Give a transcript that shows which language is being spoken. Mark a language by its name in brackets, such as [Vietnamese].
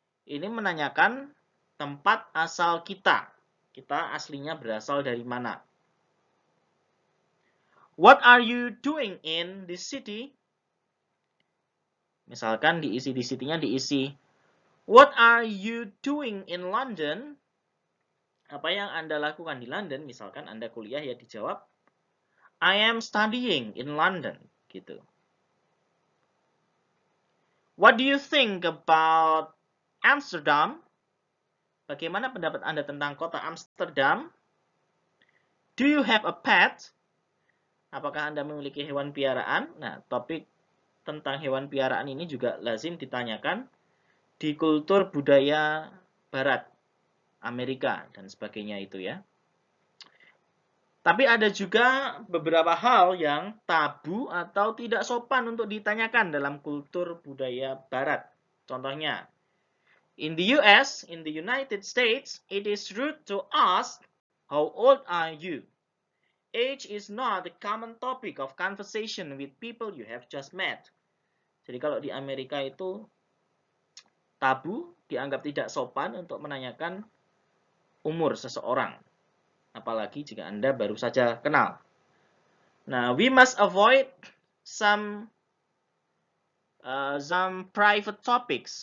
[Indonesian] Ini menanyakan tempat asal kita. Kita aslinya berasal dari mana. [English] What are you doing in this city? [Indonesian] Misalkan diisi di city-nya diisi [English] What are you doing in London? [Indonesian] Apa yang Anda lakukan di London? Misalkan Anda kuliah ya dijawab [English] I am studying in London [Indonesian] gitu. [English] What do you think about Amsterdam? [Indonesian] Bagaimana pendapat Anda tentang kota Amsterdam? [English] Do you have a pet? [Indonesian] Apakah Anda memiliki hewan piaraan? Nah, topik tentang hewan piaraan ini juga lazim ditanyakan di kultur budaya Barat, Amerika, dan sebagainya itu ya. Tapi ada juga beberapa hal yang tabu atau tidak sopan untuk ditanyakan dalam kultur budaya Barat. Contohnya, [English] in the US, in the United States, it is rude to ask, how old are you? Age is not a common topic of conversation with people you have just met. [Indonesian] Jadi kalau di Amerika itu tabu, dianggap tidak sopan untuk menanyakan umur seseorang. Apalagi jika Anda baru saja kenal. [English] Nah, we must avoid some private topics.